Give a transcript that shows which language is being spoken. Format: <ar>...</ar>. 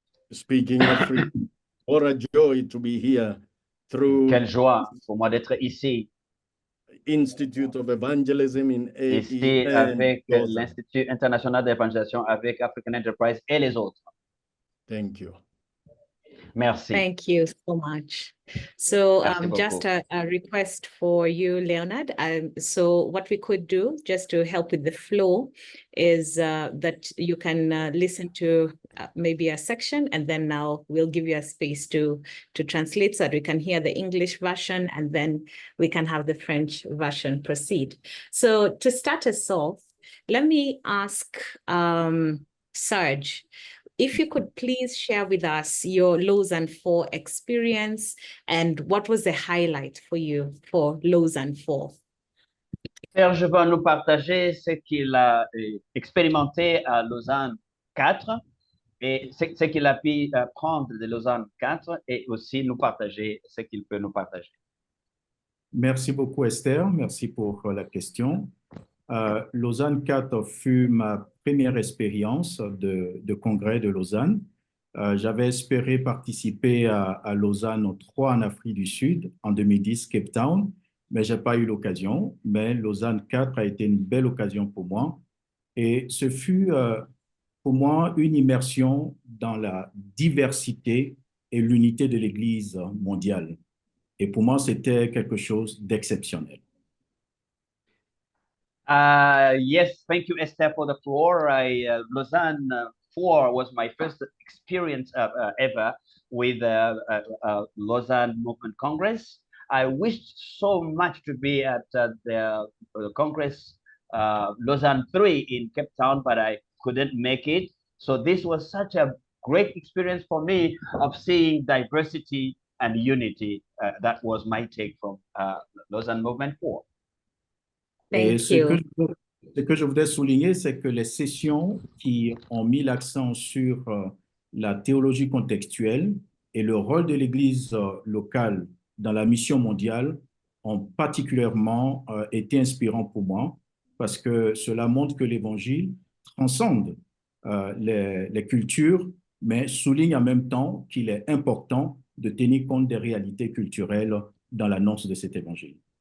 <en>Speaking African, what a joy to be here through.</en> <fr>Quelle joie pour moi d'être ici.</fr> <en>Institute of Evangelism in</en> <fr>Ici avec l'Institut international d'évangélisation avec African Enterprise et les autres.</fr> <en>Thank you.</en> <fr>Merci.</fr> <en>Thank you so much. So just a request for you, Leonard. So what we could do, just to help with the flow, is that you can listen to maybe a section, and then now we'll give you a space to translate so that we can hear the English version, and then we can have the French version proceed. So to start us off, let me ask Serge, if you could please share with us your Lausanne 4 experience and what was the highlight for you for Lausanne 4?</en> <fr>Serge va nous partager ce qu'il a expérimenté à Lausanne 4 et ce qu'il a pu prendre de Lausanne 4 et aussi nous partager ce qu'il peut nous partager. Merci beaucoup Esther, merci pour la question. Lausanne 4 fut ma première expérience de congrès de Lausanne. J'avais espéré participer à Lausanne au 3 en Afrique du Sud, en 2010, Cape Town, mais je n'ai pas eu l'occasion. Mais Lausanne 4 a été une belle occasion pour moi. Et ce fut pour moi une immersion dans la diversité et l'unité de l'Église mondiale. Et pour moi, c'était quelque chose d'exceptionnel.</fr> <en>Yes, thank you, Esther, for the floor. Lausanne 4 was my first experience ever with Lausanne Movement Congress. I wished so much to be at the Congress Lausanne 3 in Cape Town, but I couldn't make it. So this was such a great experience for me of seeing diversity and unity. That was my take from Lausanne Movement 4.</en> <fr>Et</fr> <en>Thank you.</en> <fr>ce que je voudrais souligner, c'est que les sessions qui ont mis l'accent sur la théologie contextuelle et le rôle de l'Église locale dans la mission mondiale ont particulièrement été inspirants pour moi parce que cela montre que l'Évangile transcende les cultures, mais souligne en même temps qu'il est important de tenir compte des réalités culturelles dans l'annonce de cet Évangile.</fr>